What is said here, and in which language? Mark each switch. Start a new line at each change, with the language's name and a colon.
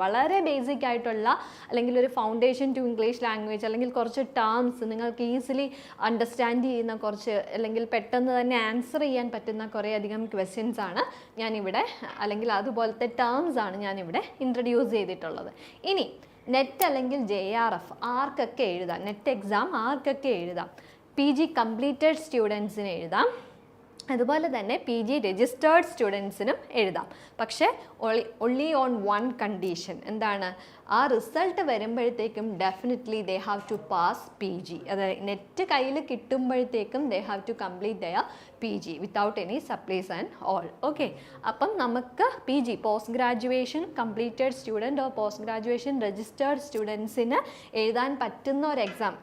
Malayalam: വളരെ ബേസിക് ആയിട്ടുള്ള, അല്ലെങ്കിൽ ഒരു ഫൗണ്ടേഷൻ ടു ഇംഗ്ലീഷ് ലാംഗ്വേജ്, അല്ലെങ്കിൽ കുറച്ച് ടേംസ് നിങ്ങൾക്ക് ഈസിലി അണ്ടർസ്റ്റാൻഡ് ചെയ്യുന്ന കുറച്ച്, അല്ലെങ്കിൽ പെട്ടെന്ന് തന്നെ ആൻസർ ചെയ്യാൻ പറ്റുന്ന കുറേയധികം ക്വസ്റ്റ്യൻസ് ആണ് ഞാനിവിടെ, അല്ലെങ്കിൽ അതുപോലത്തെ ടേംസ് ആണ് ഞാനിവിടെ ഇൻട്രൊഡ്യൂസ് ചെയ്തിട്ടുള്ളത്. ഇനി നെറ്റ് അല്ലെങ്കിൽ JRF ആർക്കൊക്കെ എഴുതാം, നെറ്റ് എക്സാം ആർക്കൊക്കെ എഴുതാം? PG കംപ്ലീറ്റഡ് സ്റ്റുഡൻസിന് എഴുതാം, അതുപോലെ തന്നെ PG രജിസ്റ്റേർഡ് സ്റ്റുഡൻസിനും എഴുതാം. പക്ഷേ
English: only on one condition.
Malayalam: എന്താണ്? ആ റിസൾട്ട് വരുമ്പോഴത്തേക്കും
English: Definitely they have to pass PG.
Malayalam: അതായത് നെറ്റ് കയ്യിൽ കിട്ടുമ്പോഴത്തേക്കും
English: They have to complete their PG without any supplies and all.
Malayalam: Okay, അപ്പം നമുക്ക് PG post graduation completed student or post graduation registered സ്റ്റുഡൻസിന് എഴുതാൻ പറ്റുന്ന ഒരു എക്സാം.